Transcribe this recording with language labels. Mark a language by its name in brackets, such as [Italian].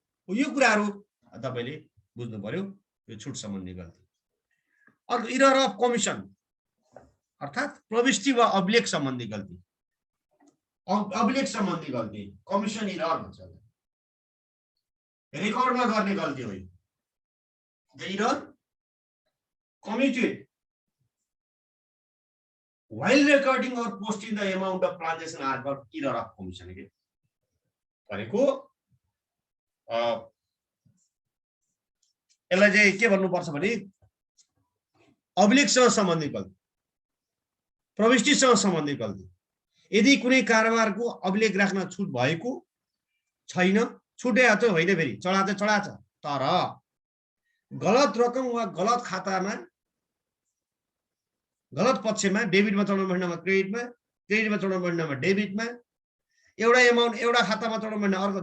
[Nepali] यो कुराहरू तपाईले बुझ्नु पर्यो, यो छुट सम्बन्धी गल्ती। अर्को इरर अफ कमिसन अर्थात् प्रविष्टि वा अभिलेख सम्बन्धी गल्ती। अभिलेख सम्बन्धी गल्ती कमिसन इरर भन्छ, रेकर्डमा गर्ने गल्ती हो। [English] The error committed while recording or posting the amount of transaction are called error of commission. [Nepali] भनेको यसलाई चाहिँ के भन्नुपर्छ भने अभिलेखसँग सम्बन्धित गल्ती, प्रविष्टिसँग सम्बन्धित गल्ती। यदि कुनै कारोबारको अभिलेख राख्न छुट भएको छैन, छुटे त होइन, फेरि चढा त चढाछ, तर गलत रकम वा गलत खातामा, गलत पक्षमा, डेबिटमा चढाउनु पर्नेमा क्रेडिटमा, क्रेडिटमा चढाउनु पर्नेमा डेबिटमा, एउटा एमाउन्ट एउटा खातामा चढाउनु पर्ने अर्को।